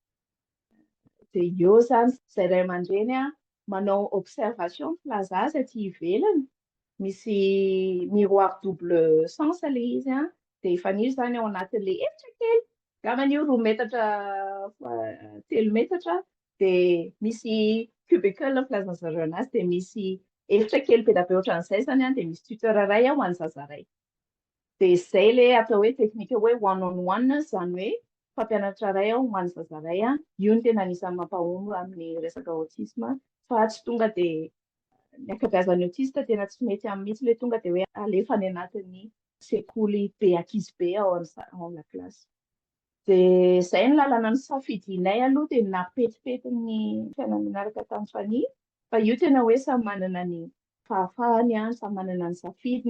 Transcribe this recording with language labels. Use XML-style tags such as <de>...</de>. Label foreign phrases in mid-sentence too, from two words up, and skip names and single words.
<mg>dia eo zany izay ray aman-dreny manao observation plazazy aty ivelany misy</mg> <fr>miroir double sens</fr> <mg>ilay izy dia fanilo zany ao anatin'ilay efitra kely angambany io 2 metatra 3 metatra dia misy cubicle filazanzareo anazy dia misy efitra kely be da be ohatran'izay zany dia misy tuteur iray ho an'ny zaza iray. Dia izay ilay atao hoe teknika hoe</mg> <en>one on one</en> <mg>izany hoe fampianatra iray ho an'ny zaza iray io no tena anisan'ny mampahomby amin'ny resaka autisme fa tsy tonga dia ny ankabeazan'ny autiste tena tsy mety amin'ny mihitsy le tonga dia hoe alefa any anatin'ny sekoly be ankizy be ao amin'ny kilasy. Dia izay ny lalana ny safidinay aloha dia napetipety ny fiainana miaraka tamin'ny Fanilo, fa io tena hoe samy manana ny fahafahany, samy manana ny safidiny.</mg>